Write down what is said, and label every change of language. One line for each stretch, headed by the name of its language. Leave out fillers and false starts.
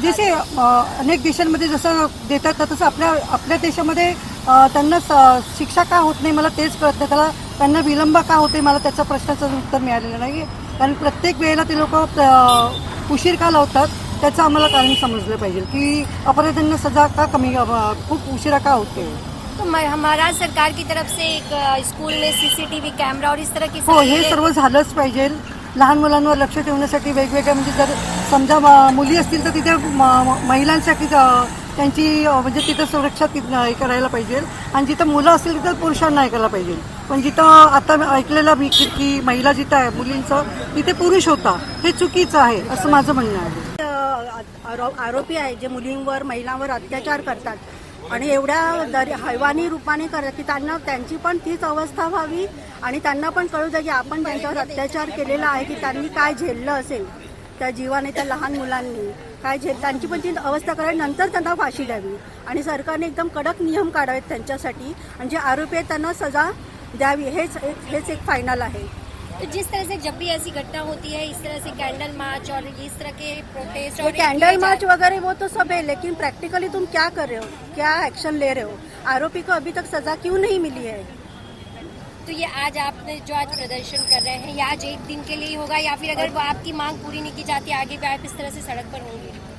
Marathi: जैसे अनेक देशांमध्ये जसं देतात तसं आपल्या देशामध्ये त्यांना शिक्षा का होत नाही मला तेच कळत नाही, त्यांना विलंब का होते मला त्याचा प्रश्नाचं उत्तर मिळालेलं नाही। कारण प्रत्येक वेळेला ते लोक उशीर का लावतात त्याचं आम्हाला कारण समजलं पाहिजे की अपराधांना सजा का कमी खूप उशिरा का होते।
Hindi: तो महाराष्ट्र सरकार की तरफ से एक स्कूल में सीसीटीव्ही कॅमेरा और इस तरह की
Marathi: हो, हे सर्व झालंच पाहिजे। लहान मुलांवर लक्ष ठेवण्यासाठी वेगवेगळ्या, म्हणजे जर समजा मुली असतील तर तिथे महिलांसाठी त्यांची म्हणजे तिथं सुरक्षा करायला पाहिजे, आणि जिथं मुलं असतील तिथं पुरुषांना हे करायला पाहिजे। पण जिथं आता ऐकलेलं मी की महिला जिथं आहे मुलींचं तिथे पुरुष होता, हे चुकीचं आहे असं माझं म्हणणं आहे। आरोपी आहे जे मुलींवर महिलांवर अत्याचार करतात आणि एवढ्या हैवानी रूपाने करतात की त्यांची पण तीच अवस्था व्हावी आणि त्यांना पण कळू द्या की आपण त्यांच्यावर अत्याचार केलेला आहे, की त्यांनी काय झेललं असेल त्या जीवाने, त्या लहान मुलांनी काय त्यांची पण ती अवस्था करावी, नंतर त्यांना फाशी द्यावी आणि सरकारने एकदम कडक नियम काढावेत त्यांच्यासाठी आणि जे आरोपी आहेत त्यांना सजा द्यावी, हेच एक फायनल आहे।
Hindi: तो जिस तरह से जब भी ऐसी घटना होती है, इस तरह से कैंडल मार्च और इस तरह के प्रोटेस्ट और कैंडल मार्च वगैरह वो तो सब है, लेकिन प्रैक्टिकली तुम क्या कर रहे हो, क्या एक्शन ले रहे हो? आरोपी को अभी तक सजा क्यों नहीं मिली है? तो ये आज आपने जो आज प्रदर्शन कर रहे हैं, ये आज एक दिन के लिए ही होगा या फिर अगर वो आपकी मांग पूरी नहीं की जाती आगे भी आप इस तरह से सड़क पर होंगे?